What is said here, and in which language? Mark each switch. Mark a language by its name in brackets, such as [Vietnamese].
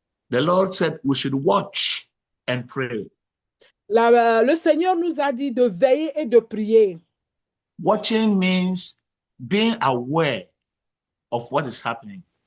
[English] The Lord said we should watch and pray. [French] Le Seigneur nous a dit de veiller et de prier. [English] Watching means being aware of what is happening.